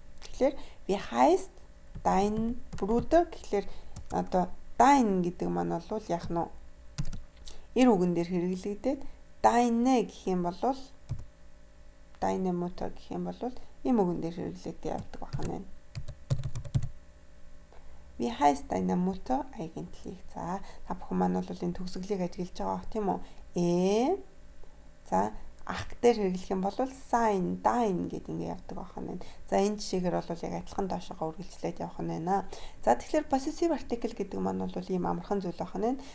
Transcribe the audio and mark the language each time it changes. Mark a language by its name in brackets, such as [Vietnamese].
[Mongolian] Тэгэхээр [German] wie heißt dein Bruder [Mongolian] гэхлээр одоо dein гэдэг маань бол яг нь эр үгэн дээр хэрэглэгдээд deine гэх юм бол deine Mutter гэх юм бол им үгэн дээр хэрэглэгдээд явдаг байна. [German] Wie heißt deine Mutter eigentlich? [Mongolian] За та бүхэн маань бол энэ төгсгөлийг ажиглаж байгаа бох тийм үү? За ах дээр хэрэглэх юм бол sein, dein гэдэг ингэ явдаг байна. За энэ жишээгээр бол яг адилхан доошоо үргэлжлээд явах нь байна. За тэгэхээр possessive article гэдэг маань бол ийм амархан зүйл байна.